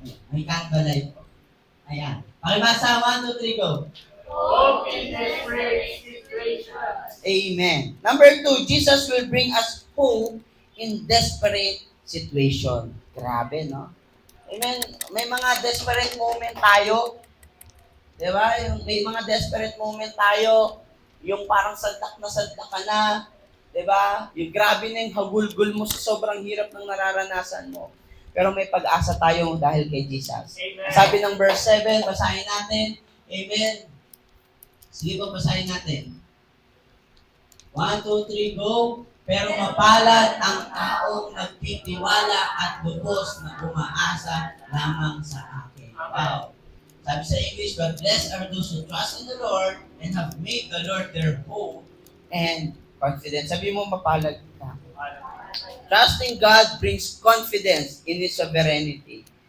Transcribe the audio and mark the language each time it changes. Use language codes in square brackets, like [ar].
[tl] May candlelight po. Ayan. Pakibasa. 1, 2, 3, go. [en] Hope in desperate situations. Amen. Number 2, Jesus will bring us hope in desperate situation. [tl] Grabe, no? Amen. May mga desperate moment tayo. Di ba? May mga desperate moment tayo. Yung parang saldak ka na. Di ba? Yung grabe na yung hagulgul mo sa sobrang hirap ng nararanasan mo. Pero may pag-asa tayo dahil kay Jesus. Amen. Sabi ng verse 7, basahin natin. Amen. Sige po, basahin natin. 1, 2, 3, go. Pero mapalad ang taong nagtitiwala at lubos na umaasa lamang sa akin. Wow. Sabi sa English, [en] but blessed are those who trust in the Lord and have made the Lord their hope and confidence. [tl] Sabi mo, mapalad ka. [en] Trusting God brings confidence in His sovereignty.